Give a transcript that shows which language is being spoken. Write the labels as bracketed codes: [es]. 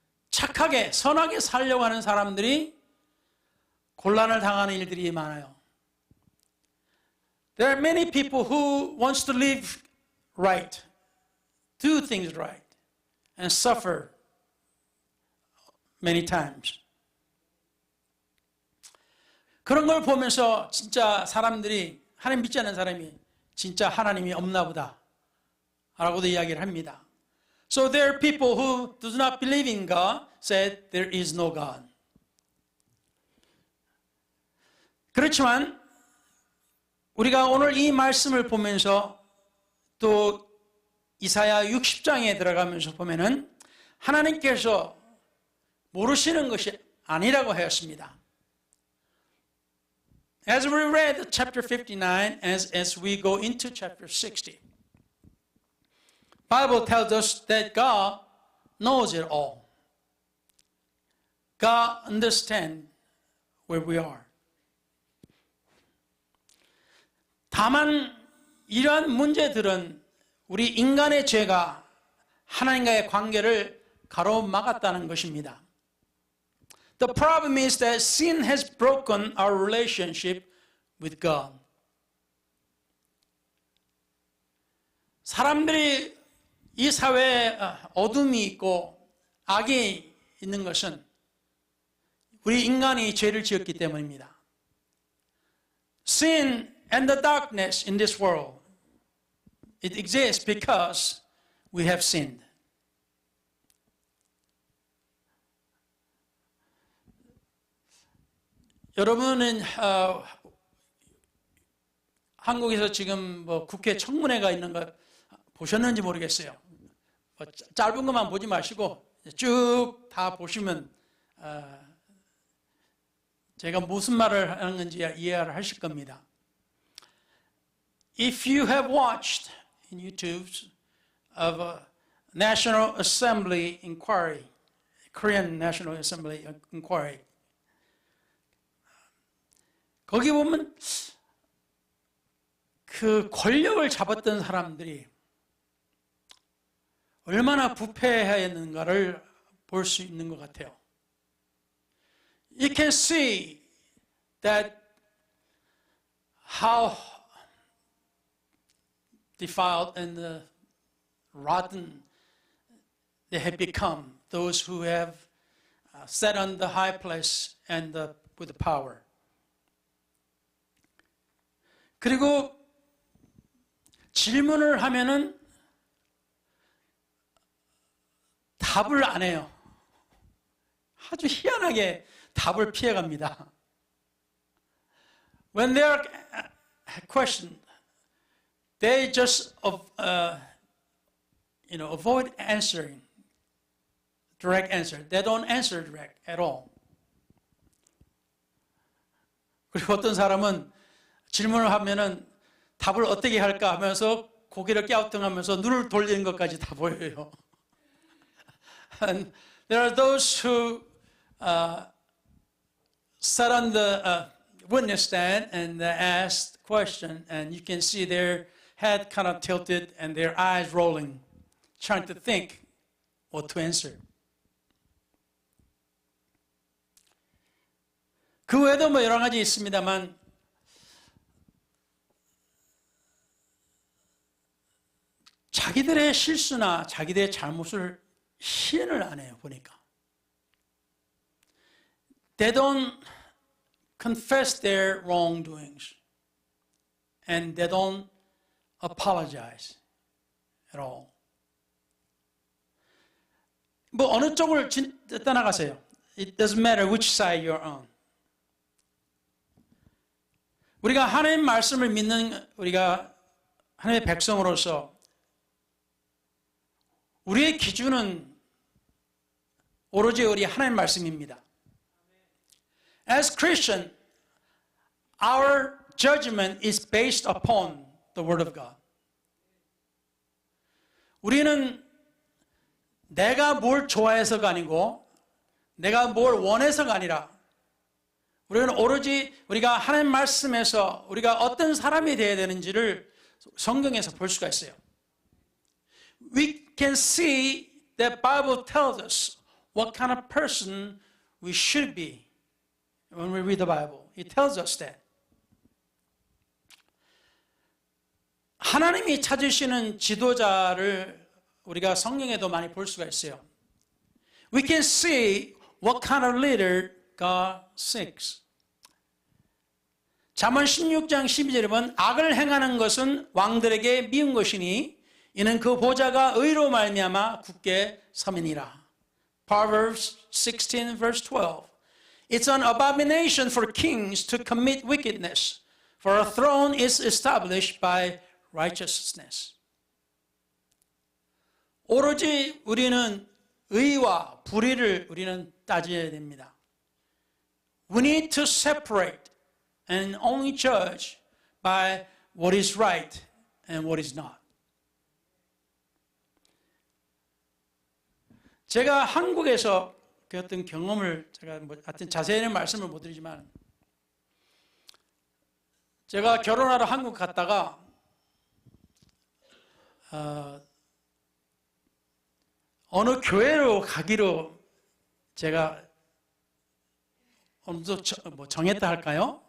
[ko] 착하게, 선하게 살려고 하는 사람들이 곤란을 당하는 일들이 많아요. [en] There are many people who wants to live right, do things right, and suffer many times. [ko] 그런 걸 보면서 진짜 사람들이 하나님 믿지 않는 사람이 진짜 하나님이 없나 보다 라고도 이야기를 합니다. [en] So there are people who do not believe in God said there is no God. [ko] 그렇지만 우리가 오늘 이 말씀을 보면서 또 이사야 60장에 들어가면서 보면은 하나님께서 모르시는 것이 아니라고 하였습니다. [en] As we read chapter 59, as we go into chapter 60, Bible tells us that God knows it all. God understands where we are. [ko] 다만 이러한 문제들은 우리 인간의 죄가 하나님과의 관계를 가로막았다는 것입니다. [en] The problem is that sin has broken our relationship with God. [ko] 사람들이 이 사회에 어둠이 있고 악이 있는 것은 우리 인간이 죄를 지었기 때문입니다. [en] Sin and the darkness in this world, it exists because we have sinned. [ko] 여러분은 한국에서 지금 뭐 국회 청문회가 있는 거 보셨는지 모르겠어요. 짧은 것만 보지 마시고 쭉 다 보시면 제가 무슨 말을 하는 건지 이해를 하실 겁니다. [en] If you have watched in YouTube of a National Assembly inquiry, Korean National Assembly inquiry, [ko] 거기 보면 그 권력을 잡았던 사람들이 얼마나 부패했는가를 볼 수 있는 것 같아요. [en] You can see that how defiled and rotten they have become, those who have sat on the high place and with the power. [ko] 그리고 질문을 하면은 답을 안 해요. 아주 희한하게 답을 피해갑니다. [en] When they are questioned, they just avoid answering direct answer. They don't answer direct at all. [ko] 그리고 어떤 사람은 질문을 하면은 답을 어떻게 할까 하면서 고개를 갸우뚱하면서 눈을 돌리는 것까지 다 보여요. [en] And there are those who sat on the witness stand and asked question, and you can see their head kind of tilted and their eyes rolling, trying to think what to answer. [ko] 그 외에도 뭐 여러 가지 있습니다만 자기들의 실수나 자기들의 잘못을 시인을 안 해요, 보니까. [en] They don't confess their wrongdoings. And they don't apologize at all. [ko] 뭐 어느 쪽을 떠나가세요. [en] It doesn't matter which side you're on. [ko] 우리가 하나님 말씀을 믿는 우리가 하나님의 백성으로서 우리의 기준은 오로지 우리 하나님 말씀입니다. [en] As Christian, our judgment is based upon the Word of God. [ko] 우리는 내가 뭘 좋아해서가 아니고 내가 뭘 원해서가 아니라 우리는 오로지 우리가 하나님 말씀에서 우리가 어떤 사람이 되어야 되는지를 성경에서 볼 수가 있어요. [en] We can see that Bible tells us what kind of person we should be when we read the Bible. It tells us that. [ko] 하나님이 찾으시는 지도자를 우리가 성경에도 많이 볼 수가 있어요. [en] We can see what kind of leader God seeks. [ko] 잠언 16장 12절에 보면 악을 행하는 것은 왕들에게 미운 것이니 이는 그 보좌가 의로 말미암아 굳게 서민이라. [en] Proverbs 16 verse 12. It's an abomination for kings to commit wickedness, for a throne is established by righteousness. [ko] 오로지 우리는 의와 불의를 우리는 따져야 됩니다. [en] We need to separate and only judge by what is right and what is not. [ko] 제가 한국에서 그 어떤 경험을 제가 하여튼 자세히는 말씀을 못 드리지만 제가 결혼하러 한국 갔다가 어느 교회로 가기로 제가 어느 정도 정했다 할까요?